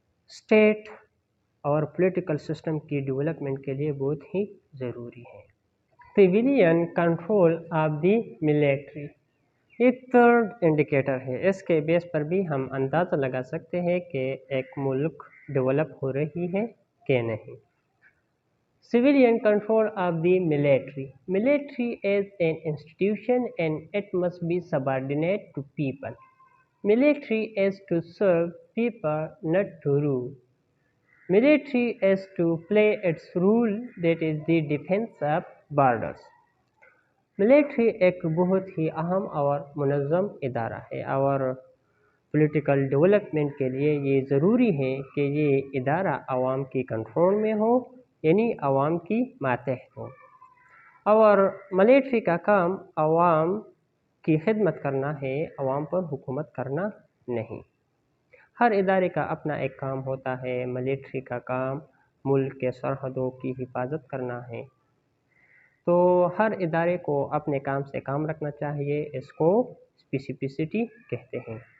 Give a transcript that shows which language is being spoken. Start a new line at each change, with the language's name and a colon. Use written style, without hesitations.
Urdu: State اور political system کی development کے لیے بہت ہی ضروری ہے۔ Civilian control of the military, یہ تھرڈ انڈیکیٹر ہے۔ اس کے بیس پر بھی ہم اندازہ لگا سکتے ہیں کہ ایک ملک ڈیولپ ہو رہی ہے کہ نہیں۔
English: Civilian control of the military. Military is an institution and it must be subordinate to people. Military is to serve people, not to rule. Military is to play its role, that is the defense of borders.
Urdu: Military ایک بہت ہی اہم اور منظم ادارہ ہے، اور political development کے لیے یہ ضروری ہے کہ یہ ادارہ عوام کی کنٹرول میں ہو، یعنی عوام کی ماتحت ہو، اور ملٹری کا کام عوام کی خدمت کرنا ہے، عوام پر حکومت کرنا نہیں۔ ہر ادارے کا اپنا ایک کام ہوتا ہے۔ ملٹری کا کام ملک کے سرحدوں کی حفاظت کرنا ہے، تو ہر ادارے کو اپنے کام سے کام رکھنا چاہیے، اس کو اسپیسیفسٹی کہتے ہیں۔